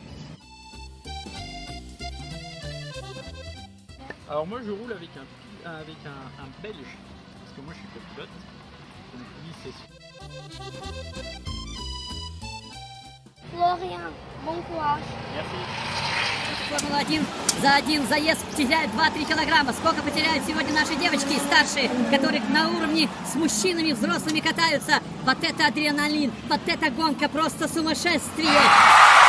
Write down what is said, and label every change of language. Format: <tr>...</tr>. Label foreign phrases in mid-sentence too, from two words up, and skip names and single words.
<fr>Alors moi, je roule avec un Belge, parce que moi je suis copilote. Donc lui, c'est... Florian, bon courage. Merci.</fr> <ru>Формула-1 за один заезд теряет 2-3 килограмма. Сколько потеряют сегодня наши девочки старшие, которые на уровне с мужчинами взрослыми катаются. Вот это адреналин, вот эта гонка, просто сумасшествие.</ru>